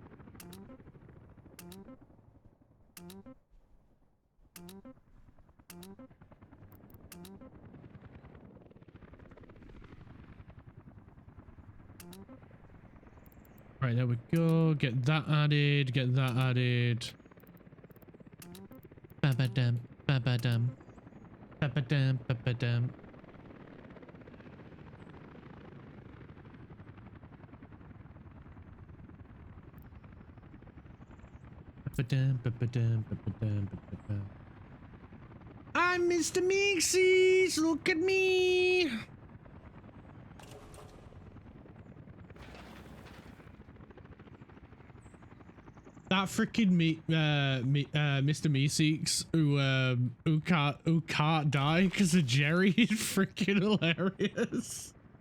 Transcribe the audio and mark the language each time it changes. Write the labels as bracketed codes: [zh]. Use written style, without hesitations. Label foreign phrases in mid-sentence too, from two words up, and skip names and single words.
[en] Right, there we go. Get that added. Get that added. Ba-ba-dum. Ba-ba-dum. Ba-ba-dum. Ba-ba-dum. Ba-ba-dum. Ba-ba-dum. Ba-ba-dum. Ba-ba-dum. I'm Mr. Meeksies. Look at me. That freaking Mr. Meeseeks who can't die because of Jerry is freaking hilarious.